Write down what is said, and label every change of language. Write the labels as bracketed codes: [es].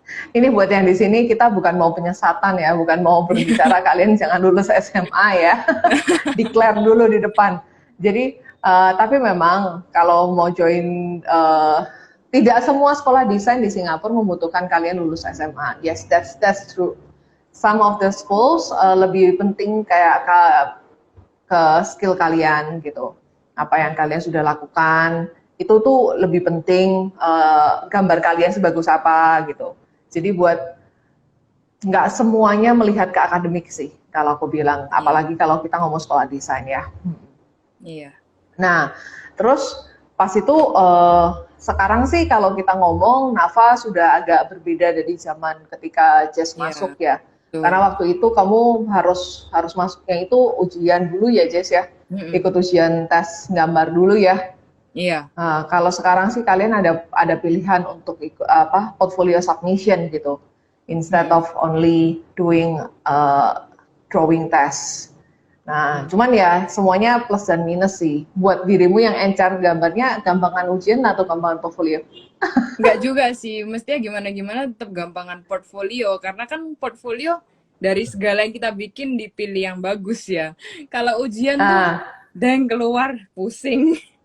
[id] Ini buat yang di sini, kita bukan mau penyesatan ya, bukan mau berbicara kalian jangan lulus SMA ya. Declare dulu di depan. Jadi tapi memang kalau mau join tidak semua sekolah desain di Singapura membutuhkan kalian lulus SMA. [en] Yes, that's true. Some of the schools [id] lebih penting kayak ke skill kalian gitu. Apa yang kalian sudah lakukan, itu tuh lebih penting gambar kalian sebagus apa gitu. Jadi buat nggak semuanya melihat ke akademik sih, kalau aku bilang. Apalagi kalau kita ngomong sekolah desain ya. Iya. Nah, terus pas itu sekarang sih kalau kita ngomong Nafa sudah agak berbeda dari zaman ketika Jess Iya, masuk ya. betul. Karena waktu itu kamu harus masuknya itu ujian dulu ya Jess ya. Ikut ujian tes gambar dulu ya. Iya. Nah, kalau sekarang sih kalian ada pilihan untuk ikut apa portfolio submission gitu. [en] Instead of only doing drawing test. [id] Nah, cuman ya semuanya plus dan minus sih. Buat dirimu yang encar gambarnya, gampangan ujian atau gampangan portfolio? Enggak juga sih, mestinya gimana-gimana tetap gampangan portfolio. Karena kan portfolio dari segala yang kita bikin dipilih yang bagus ya. Kalau ujian tuh, deng keluar, pusing.